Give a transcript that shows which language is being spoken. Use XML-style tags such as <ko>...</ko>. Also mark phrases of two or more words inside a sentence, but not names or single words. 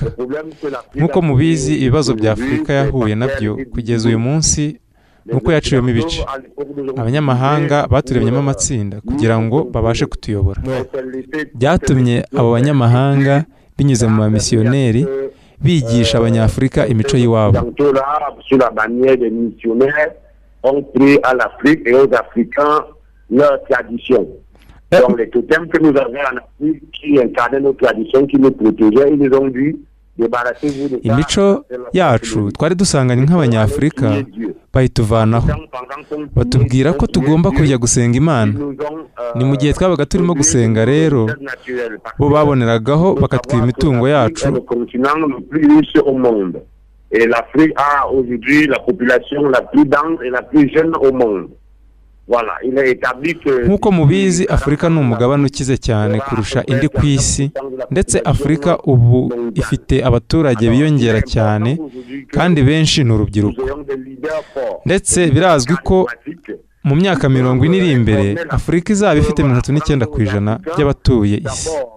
<rw>Nk'uko mubizi, ibibazo bya Afurika yahuye nabyo kugeza uyu munsi nuko yaciwemo ibice. Abanyamahanga baturemyemo amatsinda kugira ngo babashe kutuyobora. Byatumye abo banyamahanga binyuze mu bamisiyoneri bigisha abanyafurika imico y'iwabo.</rw> <fr>Donc les totems que nous avons en Afrique qui incarnaient nos traditions, qui nous protégeaient, ils nous ont dit débarrassez-vous de ça.</fr> <rw>Imico yacu twari dusanganye nk'abanyafurika bayituvanaho, batubwira ko tugomba kujya gusenga Imana. Ni mu gihe twabaga turimo gusenga rero bo baboneragaho bakatwiba imitungo yacu.</rw> <fr>Et l'Afrique a aujourd'hui la population la plus dense et la plus jeune au monde. Voilà, il est établi que</fr> <rw>nk'uko mubizi, Afurika ni umugabane ukize cyane kurusha indi ku isi, ndetse Afurika ubu ifite abaturage biyongera cyane kandi benshi ni urubyiruko. Ndetse birazwi ko mu myaka 40 iri imbere Afurika izaba ifite 39% by'abatuye isi.</rw>